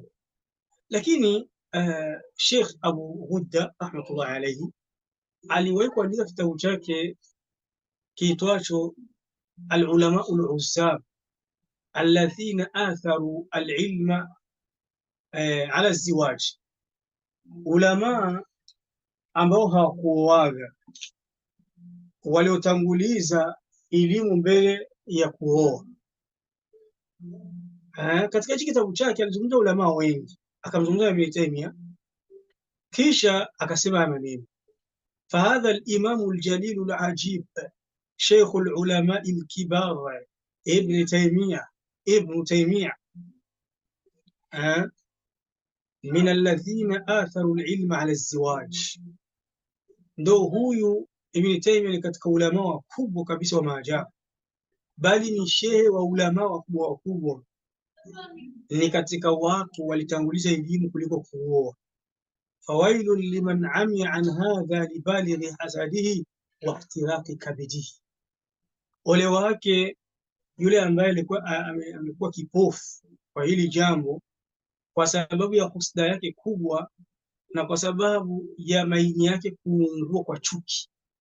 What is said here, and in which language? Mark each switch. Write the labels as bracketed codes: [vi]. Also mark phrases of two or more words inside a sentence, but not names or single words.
[sw] Lakini Sheikh Abu Ghudda [ar] رحمة الله عليه [sw] aliwahi kuandika kitabu chake kiitwacho Al-Ulama al-Uzzab [ar] الذين آثروا العلم على الزواج, [sw] ulama ambao hawakuoaga, waliotanguliza elimu mbele ya kuoa. Katika hiki kitabu chake alizungumza ulama wengi, akamzungumza Ibn Taymiyyah, kisha akasema maneno: [ar] فهذا الإمام الجليل العجيب شيخ العلماء الكبار ابن تيمية من الذين آثروا العلم على الزواج. [sw] Ndo huyu Ibn Taymiyyah ni katika ulama wakubwa kabisa wa maajabu, bali ni shehe wa ulama wakubwa, ni katika watu walitanguliza elimu kuliko kuoa. [ar] فويل لمن عمي عن هذا لبالغ حسده واحتراق كبده, [sw] ole wake yule ambaye amekuwa kipofu kwa hili jambo kwa sababu ya husda yake kubwa na kwa sababu ya maini yake kuungua kwa chuki.